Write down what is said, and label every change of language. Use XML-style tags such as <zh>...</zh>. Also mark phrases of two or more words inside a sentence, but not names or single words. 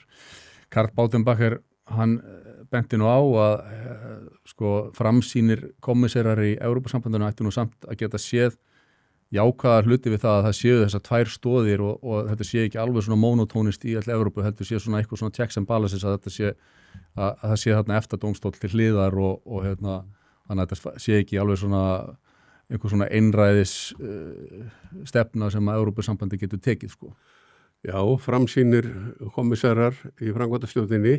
<is>Karl Baudenbacher, hann benti nú á að framsýnir kommissarar í Evrópusambandinu ættu nú samt að geta séð jákvæða hluti við það að það séu þessar 2 stoðir og þetta sé ekki alveg svona monotónist í all Evrópu, heldur sé svona eitthvað svona</is> <en>checks and balances</en> <is>að þetta sé að það sé þarna EFTA-dómstóll til hliðar og þannig að þetta sé ekki alveg svona einhver svona einræðis stefna sem að Evrópusambandi getur tekið sko. Já, framsýnir kommissarar í framkvæmdastjórninni.</is>